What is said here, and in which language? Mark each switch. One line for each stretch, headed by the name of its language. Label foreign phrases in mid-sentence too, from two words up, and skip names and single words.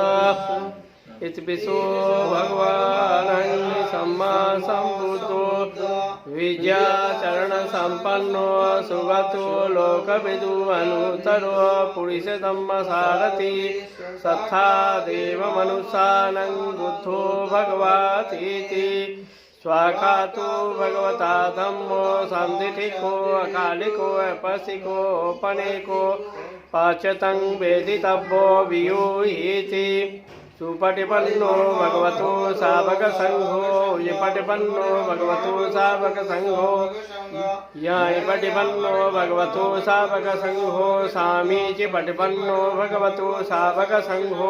Pali: इतिपिसो भगवान् सम्मा सम्बुद्धो विद्याचरण संपन्नो सुगतो लोकविदु अनुत्तरो पुरुषोत्तम सारथि सत्था देव मनुष्यानं बुद्धो भगवतीति स्वाखातो भगवता धम्मो संदिठिको अकालिको अपसिको औपनेको पाचतं वेदितव्यो वियूहिति। सुपटिपन्नो भगवतो सावक संघो यपटिपन्नो भगवतो सावक संघो यपटिपन्नो भगवतो सावक संघो सामीचि पटिपन्नो भगवतो सावक संघो।